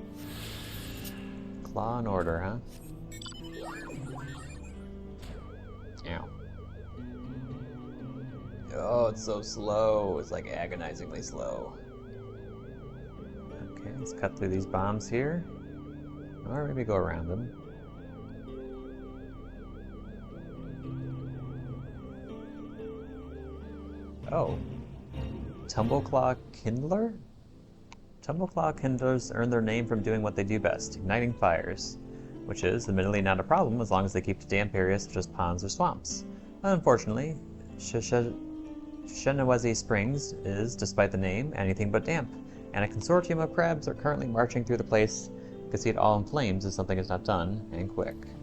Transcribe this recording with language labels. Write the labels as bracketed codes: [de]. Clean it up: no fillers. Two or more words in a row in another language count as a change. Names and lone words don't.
[en] Claw in order, huh? Ow. Oh, it's so slow. It's like agonizingly slow. Okay, let's cut through these bombs here. Or maybe go around them. Oh. Tumbleclaw Kindler? Tumbleclaw kindlers earn their name from doing what they do best, igniting fires, which is admittedly not a problem as long as they keep to damp areas such as ponds or swamps. Unfortunately, Shenawezi Springs is, despite the name, anything but damp, and a consortium of crabs are currently marching through the place to see it all in flames if something is not done, and quick.